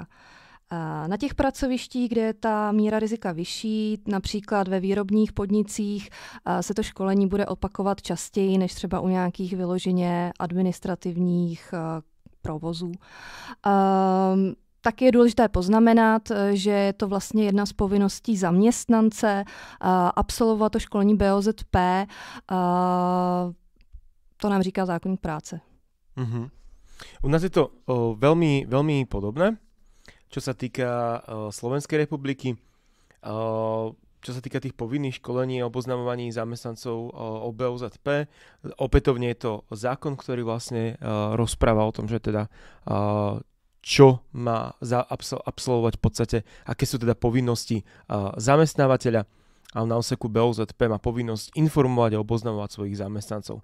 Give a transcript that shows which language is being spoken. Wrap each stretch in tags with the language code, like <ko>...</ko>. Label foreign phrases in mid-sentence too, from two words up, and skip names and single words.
<cs>Na těch pracovištích, kde je ta míra rizika vyšší, například ve výrobních podnicích, se to školení bude opakovat častěji než třeba u nějakých vyloženě administrativních provozů. Taky je důležité poznamenat, že je to vlastně jedna z povinností zaměstnance absolvovat to školení BOZP. To nám říká zákoník práce.</cs> <sk>Uh-huh. U nás je to veľmi, veľmi podobné. Čo sa týka Slovenskej republiky, čo sa týka tých povinných školení a oboznamovaní zamestnancov o BOZP, opätovne je to zákon, ktorý vlastne rozpráva o tom, že teda čo má absolvovať v podstate, aké sú teda povinnosti zamestnávateľa, a na úseku BOZP má povinnosť informovať a oboznamovať svojich zamestnancov.</sk>